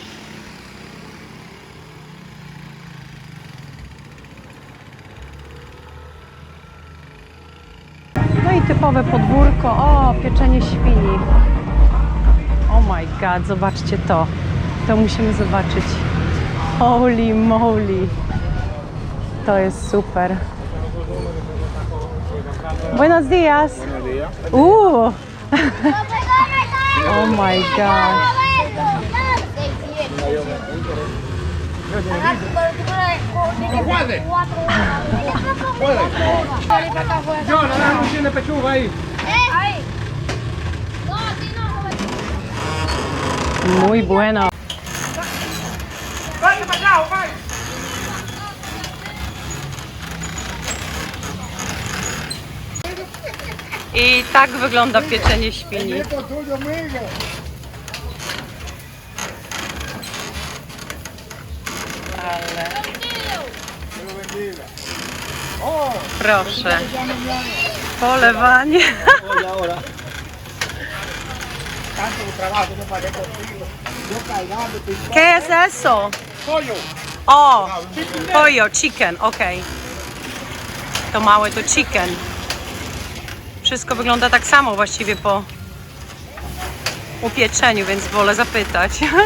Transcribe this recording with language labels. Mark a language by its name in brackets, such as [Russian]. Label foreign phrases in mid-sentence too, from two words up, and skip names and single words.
[Polish] No i typowe podwórko. O, pieczenie świni. [English] Oh my god, [Polish] zobaczcie to. To musimy zobaczyć. [English] Holy moly. [Polish] To jest super. [Spanish] Buenos dias. [English] Oh my god. [Spanish] Yo, no tiene pechuga ahí. Muy bueno. [Polish] I tak wygląda pieczenie świni. Ale... Proszę. Polewanie. [Spanish] ¿Qué es eso? Pollo. [Polish] O, pollo, chicken, okej. To małe to chicken. Wszystko wygląda tak samo właściwie po upieczeniu, więc wolę zapytać.